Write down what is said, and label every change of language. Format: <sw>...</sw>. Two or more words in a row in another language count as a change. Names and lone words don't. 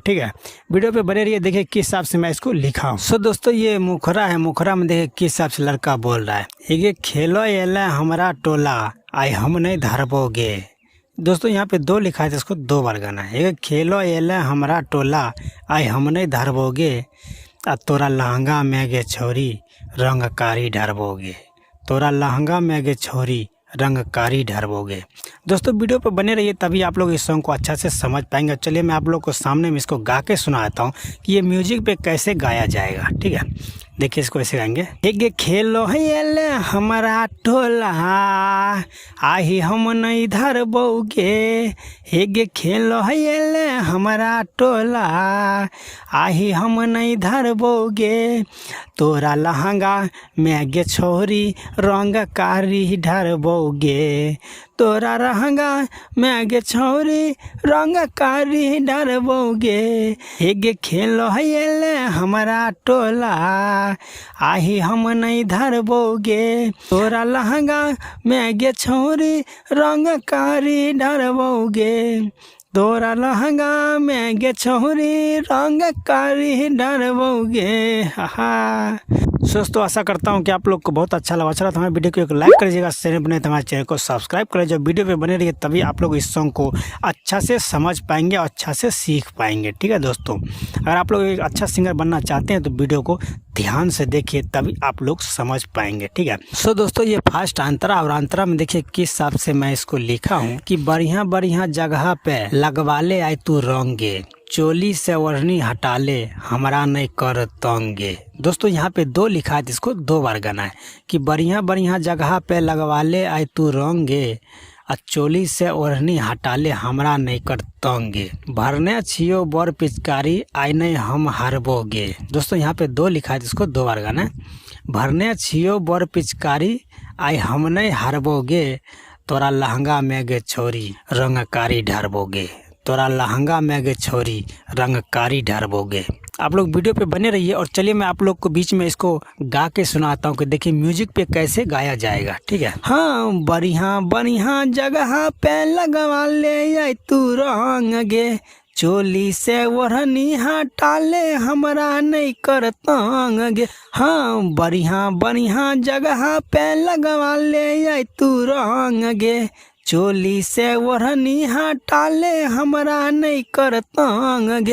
<hi>ठीक है, वीडियो पे बने रहिए, देखिए किस हिसाब से मैं इसको लिखा हूँ। दोस्तों ये मुखरा है, मुखरा में देखिए किस हिसाब से लड़का बोल रहा है।</hi> <anp>ये खेलो एला हमारा टोला आई हम नहीं धरबोगे।</anp> <hi>दोस्तों यहाँ पे दो लिखा है तो इसको दो बार गाना है।</hi> <anp>ये खेलो एला हमारा टोला आई हम नहीं धरबोगे, तोरा लहंगा में गे छोरी रंग कारी ढरबोगे। तोरा लहंगा में गे छोरी रंग कारी ढरबोगे।</anp> <hi>दोस्तों वीडियो पर बने रहिए तभी आप लोग इस सॉन्ग को अच्छा से समझ पाएंगे। चलिए मैं आप लोग को सामने में इसको गा के सुनाता हूँ कि ये म्यूजिक पे कैसे गाया जाएगा। ठीक है, देखिए इसको ऐसे गाएंगे।</hi> <anp>एक खेलो है हमारा टोला आही हम नहीं धरबोगे। एक खेलो है हमारा टोला आही हम नहीं धरबोगे। तोरा लहंगा में गे छोरी रंग कारी ढरबोगे। तोरा लहंगा में गे छोरी रंग कारी ढरबोगे। एक खेलो है हमारा टोला आही हम नहीं धरबोगे। तोरा लहंगा में गे छोरी रंग कारी ढरबोगे। तोरा लहंगा में गे छोरी रंग कारी ढरबोगे।</anp> <hi>दोस्तों आशा करता हूँ कि आप लोग को बहुत अच्छा लगा तो हमारे वीडियो को एक लाइक कर दीजिएगा, चैनल बने तो हमारे चैनल को सब्सक्राइब कर लीजिए। वीडियो पे बने रहिए तभी आप लोग इस सॉन्ग को अच्छा से समझ पाएंगे और अच्छा से सीख पाएंगे। ठीक है दोस्तों, अगर आप लोग एक अच्छा सिंगर बनना चाहते हैं तो वीडियो को ध्यान से देखिए तभी आप लोग समझ पाएंगे। ठीक है दोस्तों ये फर्स्ट अंतरा और अंतरा में देखिए किस हिसाब से मैं इसको लिखा हूँ कि</hi> <anp>बढ़िया बढ़िया जगह पे लगवा ले आए तू रंगे, चोली से ओढ़नी हटा ले हमारा नहीं कर तंगे।</anp> <hi>दोस्तों यहाँ पे दो लिखा है, इसको दो बार गाना है कि</hi> <anp>बढ़िया बढ़िया जगह पे लगवा ले आए तू रंगे, चोली से ओढ़नी हटा ले हमरा नहीं कर तंगे। भरने छियो बर पिचकारी आई नहीं हम हारबोगे।</anp> <hi>दोस्तों यहाँ पे दो लिखा है, इसको दो बार गाना है।</hi> <anp>भरने छियो बर पिचकारी आई हम नहीं हारबोगे। तोरा लहंगा में गे छोरी रंग कारी ढरबोगे। तोरा लहंगा में गे छोरी रंग कारी ढरबोगे।</anp> <hi>आप लोग वीडियो पे बने रहिए और चलिए मैं आप लोग को बीच में इसको गा के सुनाता हूँ कि देखिए म्यूजिक पे कैसे गाया जाएगा। ठीक है,</hi> <anp>हाँ बढ़िया बढ़िया जगह पे लगवा ले आई तू रंग गे, चोली से ओढ़नी हटा ले हमरा नहीं कर तंग गे। हाँ बढ़िया बढ़िया जगह पे लगवा ले आई तू रंग गे, चोली से ओढ़नी हटा ले हमरा नहीं कर तंग गे।</anp>